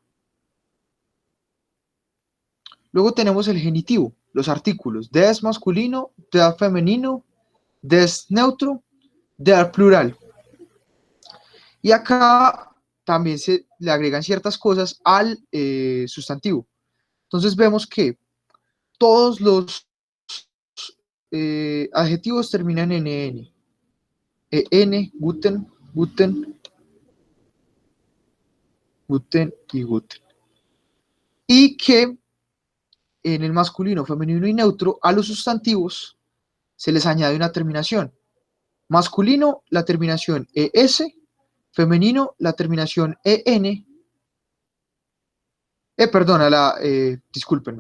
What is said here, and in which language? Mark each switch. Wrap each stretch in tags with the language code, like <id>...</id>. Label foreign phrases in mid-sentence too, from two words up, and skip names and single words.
<es>Luego tenemos el genitivo, los artículos, des masculino, der femenino, des neutro, der plural. Y acá también se le agregan ciertas cosas al sustantivo. Entonces vemos que todos los adjetivos terminan en en. En,</es> <de>guten, guten, guten y guten.</de> <es>Y que en el masculino, femenino y neutro, a los sustantivos se les añade una terminación. Masculino, la terminación ES, femenino, la terminación EN, discúlpenme.</es>